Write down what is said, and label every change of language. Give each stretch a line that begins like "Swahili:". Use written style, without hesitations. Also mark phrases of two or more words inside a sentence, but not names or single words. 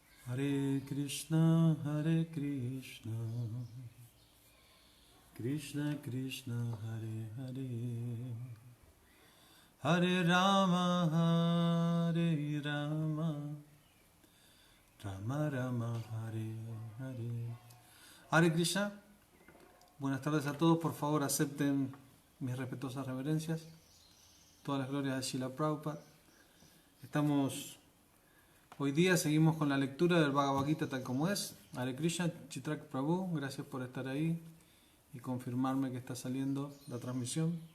Sanskrit: Hare Krishna, Krishna Krishna, Hare Hare, Hare Rama, Rama Rama, Hare Hare. Hare Krishna,
Spanish: buenas tardes a todos, por favor acepten mis respetuosas reverencias, todas las glorias de Srila Prabhupada. Hoy día seguimos con la lectura del Bhagavad Gita tal como es.
Sanskrit: Hare Krishna,
Spanish: Chitrak Prabhu, gracias por estar ahí y confirmarme que está saliendo la transmisión.